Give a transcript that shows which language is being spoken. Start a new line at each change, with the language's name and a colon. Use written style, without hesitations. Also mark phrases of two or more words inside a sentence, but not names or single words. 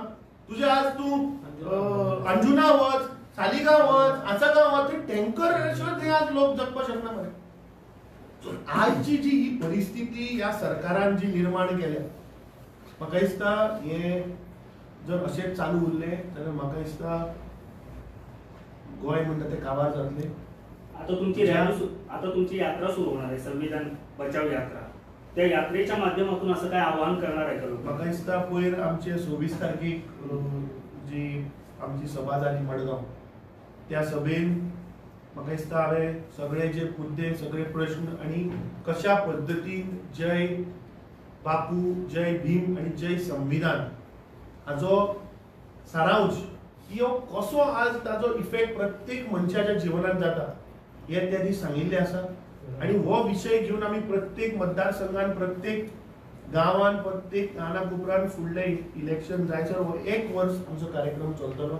Konkani: तुझे आज तूं अंजुना वच, सालिगांव वच, आसागांव वच, टँकर शिवाय थंय आज लोक जगपाक शकना मरे. आजची जी ही परिस्थिती ह्या सरकारान जी निर्माण केल्या, म्हाका दिसता हे जर अशेंच चालू उरले जाल्यार म्हाका दिसता गोंय म्हणटा ते काबार जातले.
Marathi: आता तुमची यात्रा सुरू होणार आहे, संविधान बचाव यात्रा. त्या यात्रेच्या माध्यमातून असं काय आवाहन करणार आहे का लोक?
Konkani: म्हाका दिसता पयर आमचे 26 तारखेक जी आमची सभा जाली मडगांव, त्या सभेन म्हाका दिसता हांवें सगळे जे मुद्दे सगळे प्रश्न आनी कशा पद्दतीन जय बापू, जय भीम आनी जय संविधान हाचो सारांश की हो कसो आज ताचो इफेक्ट प्रत्येक मनशाच्या जिवनात जाता हे त्या दीस सांगिल्ले आसा. आणि हो विषय घेऊन आम्ही प्रत्येक मतदारसंघात, प्रत्येक गावात, प्रत्येक कानाकोपऱ्यात फुडले इलेक्शन जायसर हो 1 वर्ष आमचो कार्यक्रम चलतलो.